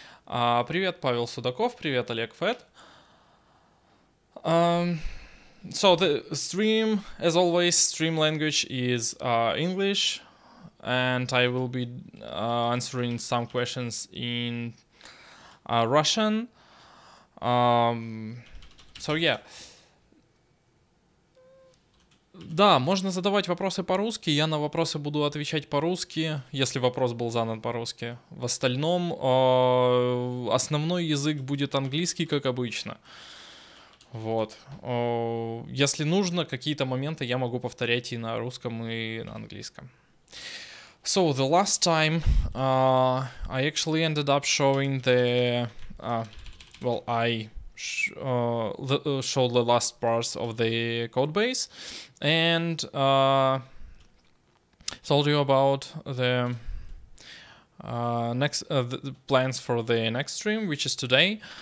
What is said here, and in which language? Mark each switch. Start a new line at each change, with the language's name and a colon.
Russian: Привет, Павел Судаков, привет, Олег Фет.
English: So the stream, as always, stream language is English, and I will be answering some questions in Russian. So yeah.
Russian: Да, можно задавать вопросы по-русски, я на вопросы буду отвечать по-русски, если вопрос был задан по-русски. В остальном основной язык будет английский, как обычно. Вот. Если нужно, какие-то моменты я могу повторять и на русском, и на английском.
English: So the last time I actually ended up showing the I showed the last parts of the code base and told you about the the plans for the next stream, which is today.